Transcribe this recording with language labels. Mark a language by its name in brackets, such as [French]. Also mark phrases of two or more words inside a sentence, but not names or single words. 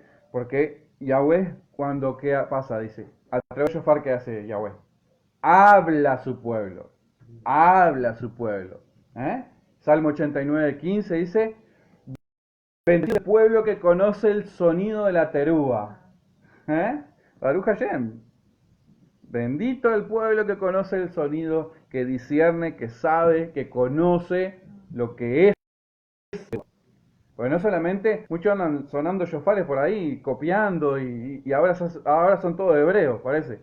[Spanish] Porque Yahweh, cuando ¿qué pasa? Dice, a través de shofar, ¿qué hace Yahweh? Habla a su pueblo. Habla a su pueblo. Salmo 89:15 dice, bendito el pueblo que conoce el sonido de la terúa. [Hebrew] ברוך השם. [Spanish] Bendito el pueblo que conoce el sonido, que discierne, que sabe, que conoce lo que es. Porque no solamente, muchos andan sonando shofares por ahí, copiando, y ahora son todos hebreos, parece.